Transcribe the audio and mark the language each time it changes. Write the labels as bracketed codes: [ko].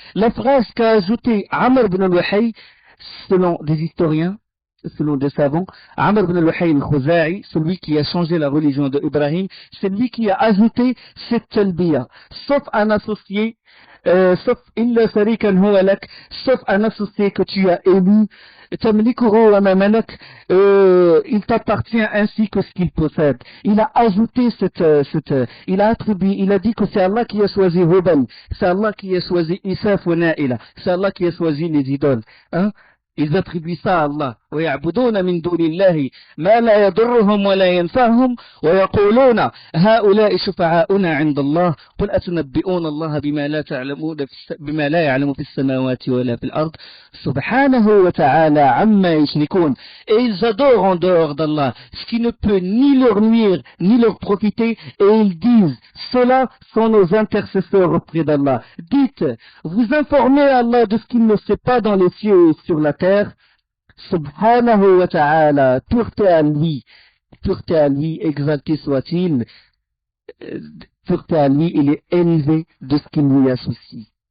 [fr] La phrase qu'a ajouté Amr ibn al-Wahay, selon des historiens, selon des savants, Amr ibn al-Wahay al-Khuza'i, celui qui a changé la religion de Ibrahim, c'est lui qui a ajouté cette talbiya, sauf un associé, sauf [ar] illa sharikan huwa lak, [fr] sauf un associé que tu as élu, [ar] tamlikuhu wa ma malak, [fr] il t'appartient ainsi que ce qu'il possède. Il a ajouté il a attribué, il a dit que c'est Allah qui a choisi Hubal, c'est Allah qui a choisi Isaf wa Na'ila, c'est Allah qui a choisi les idoles. Hein? Ils attribuent ça à Allah. [ar] ويعبدون من دون الله ما لا يضرهم ولا ينفعهم ويقولون هؤلاء شفعاؤنا عند الله قل أتنبئون الله بما لا يعلم في السماوات ولا في الأرض سبحانه وتعالى عما يشركون. [fr] Et ils adorent en dehors d'Allah ce qui ne peut ni leur nuire ni leur profiter, et ils disent ceux-là sont nos intercesseurs auprès d'Allah. Dites, vous informez Allah de ce qu'il ne sait pas dans les cieux et sur la terre. Subhanahu wa ta'ala, pureté à lui, exalté soit-il, pureté à lui, il est élevé de ce qu'il lui associe.